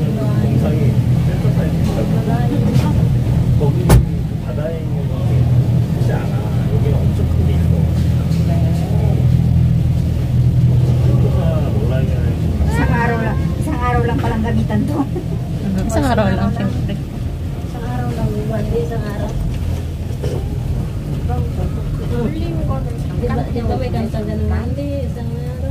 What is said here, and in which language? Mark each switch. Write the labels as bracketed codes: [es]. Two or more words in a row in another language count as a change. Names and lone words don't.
[ko] 동상이 센터사에 있다고. 거기 바다에 있는 게 크지 않아. 여기는 엄청 큰 게 있어. 센터사 몰라요. [tl] Isang araw lang palang gamitan to. Isang araw lang, siyempre. Isang araw lang. Isang araw. Diba may kanta ganun hindi, isang araw.